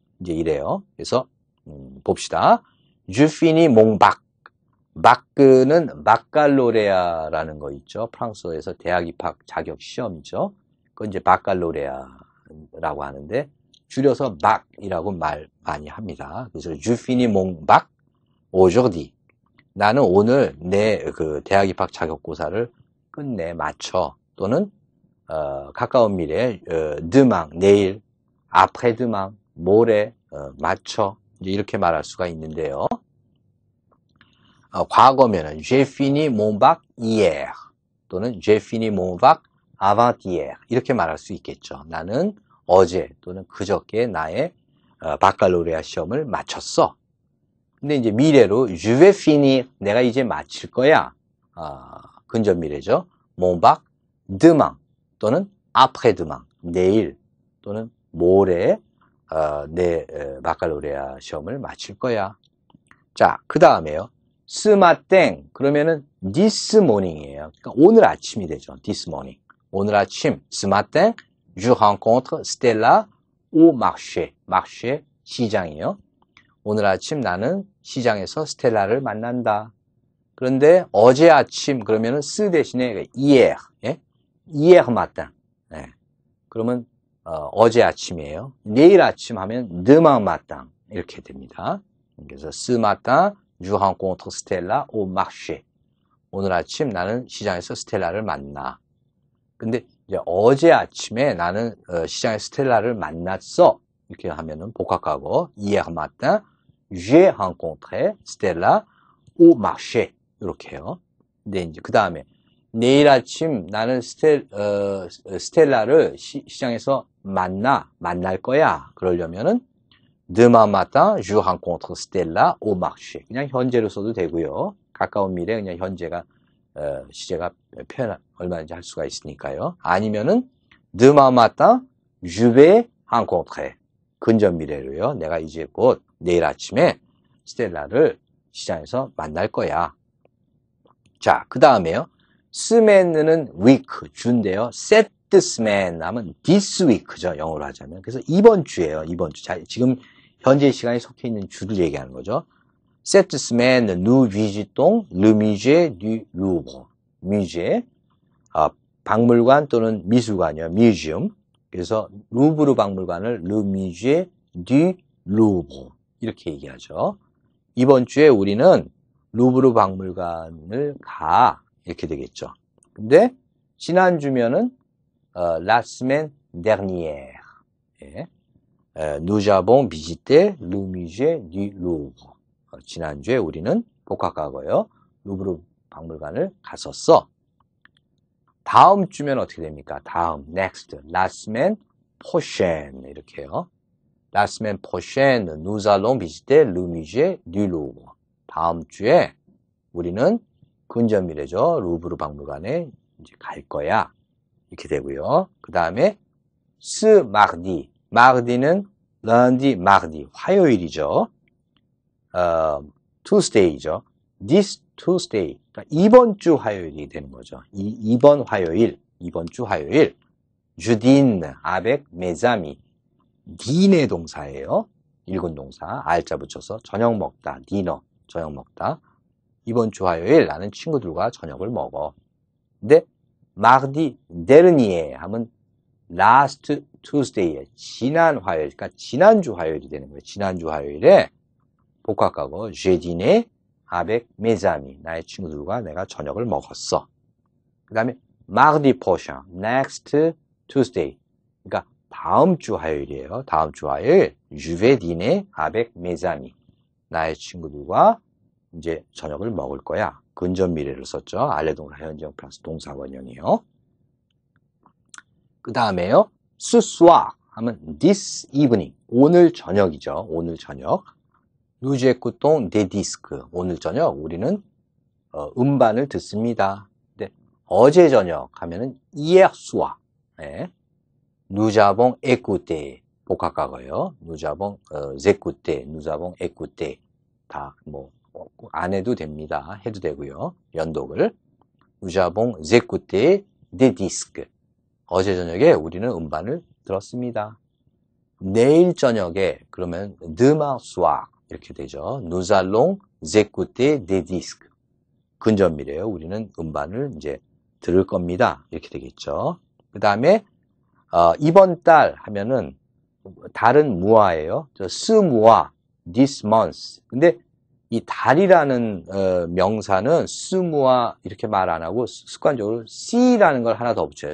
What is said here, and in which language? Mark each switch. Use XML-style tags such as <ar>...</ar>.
<ko>이제 이래요. 그래서 봅시다.</ko> <fr>Je finis mon bac.</fr> <ko>바크는 바칼로레아라는 거 있죠. 프랑스어에서 대학 입학 자격 시험이죠. 그건 이제 바칼로레아라고 하는데 줄여서 박이라고 말 많이 합니다.</ko> <fr>그래서 Je finis mon bac aujourd'hui.</fr> <ko>나는 오늘 내 그 대학 입학 자격고사를 끝내 마쳐. 또는 가까운 미래 demain 내일, après demain 모레 마쳐. 이제 이렇게 말할 수가 있는데요.</ko> <fr>과거면은 j'ai fini mon bac hier 또는 j'ai fini mon bac avant-hier</fr> <ko>이렇게 말할 수 있겠죠. 나는 어제 또는 그저께 나의 바칼로레아 시험을 마쳤어. 근데 이제 미래로</ko> <fr>je vais finir</fr> <ko>내가 이제 마칠 거야. 근접 미래죠.</ko> <fr>mon bac demain</fr> <ko>또는 après demain 내일 또는 모레 내 바칼로레아 시험을 마칠 거야. 자, 그 다음에요. ce matin 그러면은 this morning이에요. 그러니까 오늘 아침이 되죠.</ko> <en>this morning.</en> <ko>오늘 아침</ko> <fr>ce matin je rencontre Stella au marché.</fr> <ko>marché 시장이에요. 오늘 아침 나는 시장에서 스텔라를 만난다. 그런데 어제 아침 그러면은 ce 대신에 hier, 예?</ko> <fr>hier matin. 예.</fr> <ko>그러면 어제 아침이에요. 내일 아침 하면 demain matin 이렇게 됩니다.</ko> <fr>그래서 ce matin je rencontre Stella au marché.</fr> <ko>오늘 아침 나는 시장에서 스텔라를 만나. 근데 이제 어제 아침에 나는 시장에 스텔라를 만났어. 이렇게 하면은 복합과거</ko> <fr>hier matin j'ai rencontré Stella au marché.</fr> <ko>이렇게요. 근데 이제 그 다음에 내일 아침 나는 스텔라를 시장에서 만날 거야.</ko> <fr>그러려면은 demain matin je rencontre Stella au marché.</fr> <ko>그냥 현재로 써도 되고요. 가까운 미래 그냥 현재가 시제가 표현 얼마든지 할 수가 있으니까요.</ko> <fr>아니면은 demain matin je vais rencontrer.</fr> <ko>근접 미래로요. 내가 이제 곧 내일 아침에 스텔라를 시장에서 만날 거야. 자, 그 다음에요. semane는 week, 주인데요.</ko> <fr>set semaine 하면 this week죠.</fr> <ko>영어로 하자면. 그래서 이번 주예요. 이번 주. 자, 지금 현재 시간에 속해 있는 주를 얘기하는 거죠.</ko> <fr>Cette semaine, nous visitons le musée du Louvre.</fr> <ko>musée, 박물관 또는 미술관이요.</ko> <en>museum.</en> <ko>그래서 루브르 박물관을 le musée du Louvre 이렇게 얘기하죠. 이번 주에 우리는 루브르 박물관을 가 이렇게 되겠죠. 근데 지난주면은 la semaine dernière. 예.</ko> <fr>Nous avons visité le musée du Louvre.</fr> <ko>지난주에 우리는 복합과거요. 루브르 박물관을 갔었어. 다음 주면 어떻게 됩니까? 다음, next, la semaine prochaine 이렇게요.</ko> <fr>La semaine prochaine, nous allons visiter le musée du Louvre.</fr> <ko>다음 주에 우리는 근접 미래죠. 루브르 박물관에 이제 갈 거야. 이렇게 되고요. 그 다음에 ce mardi, mardi는 lundi, mardi, 화요일이죠. Tuesday죠.</ko> <en>This Tuesday,</en> <ko>그러니까 이번 주 화요일이 되는 거죠. 이번 주 화요일,</ko> <fr>je dîne avec mes amis.</fr> <ko>디네 동사예요. 일군 동사. 알자 붙여서 저녁 먹다. 디너. 저녁 먹다. 이번 주 화요일 나는 친구들과 저녁을 먹어. 근데</ko> <fr>mardi dernier</fr> <ko>하면</ko> <en>last Tuesday</en> <ko>에 지난 화요일, 그러니까 지난주 화요일이 되는 거예요. 지난주 화요일에 복합과거</ko> <fr>j'ai dîné avec mes amis.</fr> <ko>나의 친구들과 내가 저녁을 먹었어. 그 다음에 mardi prochain,</ko> <en>next Tuesday.</en> <ko>그러니까 다음 주 화요일이에요. 다음 주 화요일</ko> <fr>je vais dîner avec mes amis.</fr> <ko>나의 친구들과 이제 저녁을 먹을 거야. 근접 미래를 썼죠. 알레동사 현재형 플러스 동사 원형이요. 그 다음에요. ce soir 하면 this evening. 오늘 저녁이죠. 오늘 저녁.</ko> <fr>nous écoutons des disques.</fr> <ko>오늘 저녁 우리는 음반을 듣습니다. 근데 어제 저녁 하면은 hier soir.</ko> <fr>네. nous avons écouté.</fr> <ko>복합과거요.</ko> <fr>nous avons écouté. nous avons écouté.</fr> <ko>다 뭐 안 해도 됩니다. 해도 되고요. 연독을.</ko> <fr>nous avons écouté des disques.</fr> <ko>어제 저녁에 우리는 음반을 들었습니다. 내일 저녁에 그러면 demain soir 이렇게 되죠.</ko> <fr>nous allons écouter des disques.</fr> <ko>근접미래요. 우리는 음반을 이제 들을 겁니다. 이렇게 되겠죠. 그 다음에 이번 달 하면은 달은 무화예요. ce mois, this month. 근데 이 달이라는 명사는 ce mois 이렇게 말 안 하고 습관적으로 c라는 걸 하나 더 붙여요.</ko>